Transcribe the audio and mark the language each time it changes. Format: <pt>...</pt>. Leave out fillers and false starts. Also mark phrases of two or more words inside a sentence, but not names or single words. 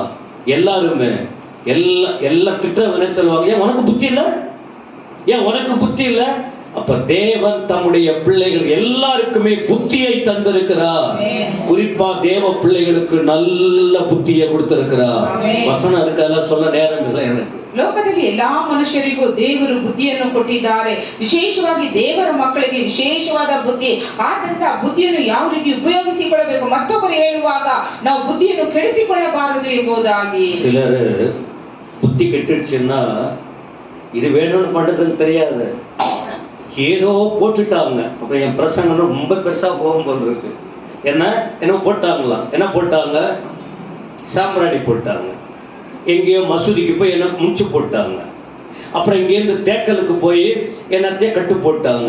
<ta>எல்லாருமே எல்லா திட்டம் சொல்லுவாங்க, ஏன் உனக்கு புத்தி இல்லை, ஏன் உனக்கு புத்தி இல்லை. அப்ப தேவன் தம்முடைய பிள்ளைகள் எல்லாருக்குமே புத்தியை தந்திருக்கிறார். குறிப்பா தேவ பிள்ளைகளுக்கு நல்ல புத்தியை கொடுத்திருக்கிறார். வசனம் இருக்க சொல்ல நேரம் இல்லை எனக்கு.</ta> <kn>ಲೋಕದಲ್ಲಿ ಎಲ್ಲಾ ಮನುಷ್ಯರಿಗೂ ದೇವರು ಬುದ್ಧಿಯನ್ನು ಕೊಟ್ಟಿದ್ದಾರೆ. ವಿಶೇಷವಾಗಿ ದೇವರ ಮಕ್ಕಳಿಗೆ ವಿಶೇಷವಾದ ಬುದ್ಧಿ. ಆದ್ದರಿಂದ ಆ ಬುದ್ಧಿಯನ್ನು ಯಾವ ರೀತಿ ಉಪಯೋಗಿಸಿಕೊಳ್ಳಬೇಕು, ಮತ್ತೊಬ್ಬರು ಹೇಳುವಾಗ ನಾವು ಬುದ್ಧಿಯನ್ನು ಕೆಡಿಸಿಕೊಳ್ಳಬಾರದು ಎಂಬುದಾಗಿ.</kn> <ta>சிலர் புத்தி கெட்டுச்சுன்னா இது வேணும்னு பண்றதுன்னு தெரியாது, ஏதோ போட்டுட்டாங்க. அப்ப என் பிரசங்கம் ரொம்ப பெருசா போகும் போல் இருக்கு. என்ன போட்டாங்களாம், என்ன போட்டாங்க, சாம்பிராணி போட்டாங்க. எங்கேயோ மசூதிக்கு போய் என்ன முடிச்சு போட்டாங்க. அப்புறம் இங்கேருந்து தேக்கலுக்கு போய் என்னத்தையே கட்டு போட்டாங்க.</ta>